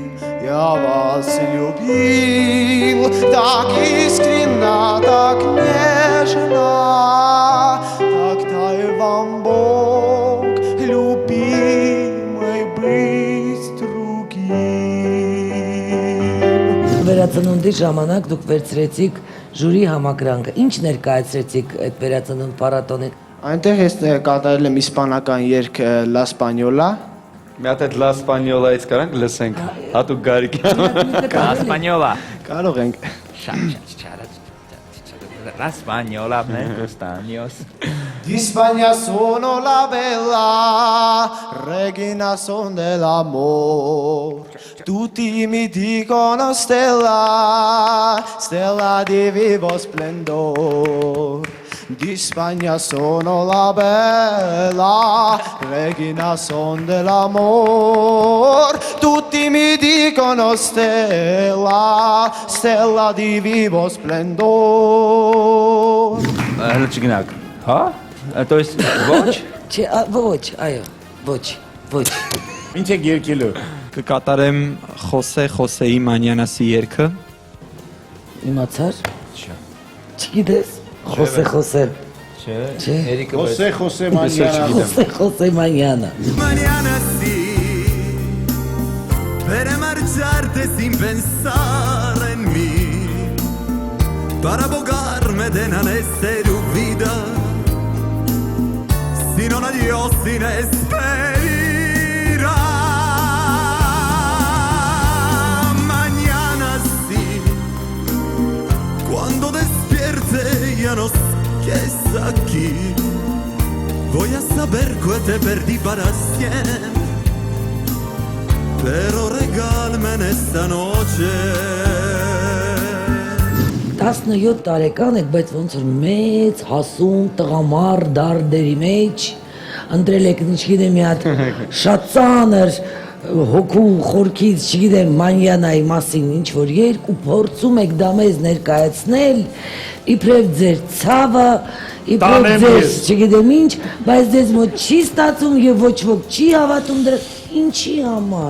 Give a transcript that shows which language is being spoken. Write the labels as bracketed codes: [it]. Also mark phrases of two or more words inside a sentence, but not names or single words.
[ru] Я вас любил так искренно, так нежно, так дай вам Бог, любимый, быть другим. [hy] Վերածնունդի ժամանակ դուք վերցրեցիք ժյուրի համակրանքը։ Ինչ ներկայացրեցիք այդ վերածնունդ փառատոնին։ Այնտեղ ես կատարել եմ իսպանական երգ La Española։ Մի հատ այդ Լա Սպանիոլայից կարանք լսենք։ Հատուկ Գարիկյան։ Ասպանյոլա։ Կարող ենք։ Ասպանյոլա, Ստանիոս։ [it] D'Ispagna sono la bella, regina son dell'amor. Tutti mi dicono stella, stella di vivo splendor. Di Spagna sono la bella, regina son dell'amor. Tutti mi dicono stella, stella di vivo splendor. [hy] Հələ չգնաք։ Հա? [ru] То есть ոչ։ [hy] Չէ, ոչ, այո, ոչ։ Ինչ եք երկելու։ Կկատարեմ Խոսեի Մանյանասի երգը։ Իմացար։ Չգիտես։ Խոսե։ Չէ։ Էրիկը Խոսե Մանյանը։ Խոսե Մանյանը։ [es] Mañana sí, para marcharte sin pensar en mí, para abogarme de nacer vida, sino un adiós sin esperar. Mañana sí, cuando despierte ya no estés aquí. Voy a saber que te perdí para siempre, pero regálame en esta noche. [hy] 17 տարեկան եք, բայց ոնց որ մեծ, հասուն, տղամար, դարդերի մեջ ընտրել եք, չգիտեմ, մի հատ շատ ծանր հոգու խորքից, չգիտեմ, Մանյանայի մասին ինչ որ երկ ու փորձում եք դա մեզ ներկայացնել, իբրև ձեր ցավը, իբրև ձեր, չգիտեմ ինչ, բայց ձեզ մոտ չի ստացում եւ ոչ ոք չի հավատում դրա, ինչի համար։